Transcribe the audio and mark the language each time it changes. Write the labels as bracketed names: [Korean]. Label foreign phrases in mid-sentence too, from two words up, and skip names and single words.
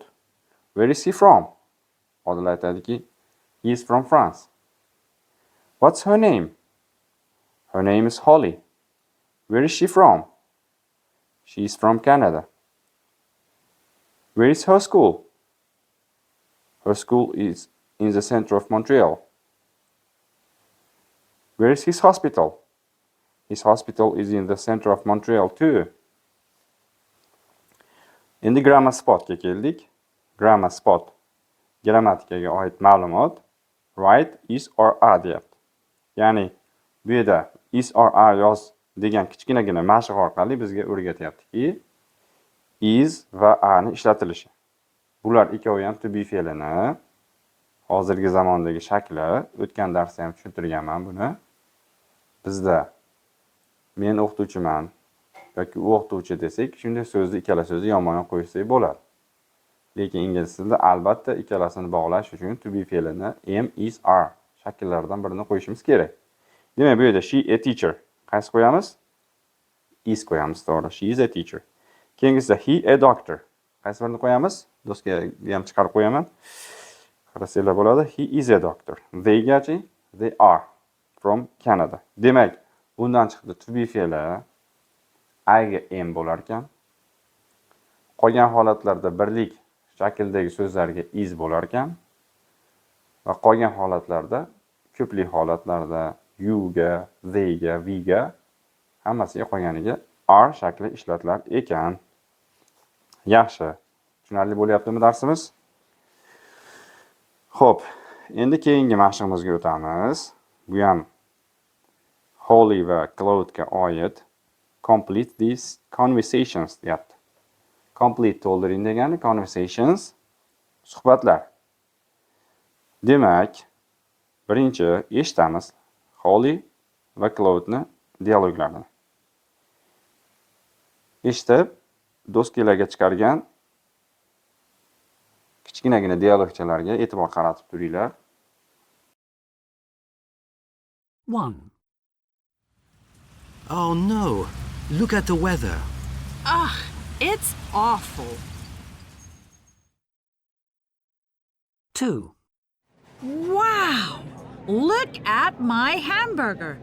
[English] Where is he from? [Uzbek] Odil aytadiki, [English] he is from France. What's her name? Her name is Holly. Where is she from? She is from Canada. Where is her school? Her school is in the center of Montreal. Where is his hospital? His hospital is in the center of Montreal too. [Uzbek] Endi [English] grammar spotga [Uzbek] keldik. [English] Grammar spot. [Uzbek] Grammatikaga oid ma'lumot. [English] Write is or are deyapti. [Uzbek] Ya'ni bu yerda [English] is or are [Uzbek] yoz degan kichkinagina mashq orqali bizga o'rgatyaptiki, is va are ni ishlatilishi. Bular ikkovi ham [English] to be [Uzbek] fe'lini hozirgi zamondagi shakli, o'tgan darsda ham tushuntirganman buni. Bizda men o'qituvchiman yoki u o'qituvchi desak, shunday so'zni ikkala so'zni yonma-yon qo'ysak bo'ladi. Lekin ingliz tilida albatta ikkalasini bog'lash uchun [English] to be [Uzbek] fe'lini am, is, are shakllaridan birini qo'yishimiz kerak. Demak, bu yerda [English] she a teacher. [Uzbek] Qaysi qo'yamiz? Is qo'yamiz, to'g'ri. [English] She is a teacher. Keyingisida he a doctor. [Uzbek] Qaysi birini qo'yamiz? Doskaga ham chiqarib qo'yaman. Qarasanglar bo'ladi. [English] He is a doctor. They-gachi? They are from Canada. [Uzbek] Demak, bundan chiqdi [English] to be [Uzbek] fe'li I ga am bo'lar ekan. Qolgan holatlarda birlik shakldagi so'zlarga is bo'lar ekan. Va qolgan holatlarda, ko'plik holatlarda you ga, they ga, we ga hammasiga qolganiga are shakli ishlatilar ekan. Yaxshi. Tushunarli bo'lyaptimi darsimiz? Xo'p, endi keyingi mashqimizga o'tamiz. Bu ham Holly va Claude ga oid. [English] Complete these conversations deyapti. [Uzbek] Complete to'ldiring degani conversations suhbatlar. Demak, birinchi eshitamiz Holly va Claude'ni dialoglarini. Eshitib, doskalarga chiqargan kichkinagina dialogchalarga e'tibor qaratib turinglar. 1. [English] Oh no, look at the weather. Ugh, it's awful. 2. Wow! Look at my hamburger.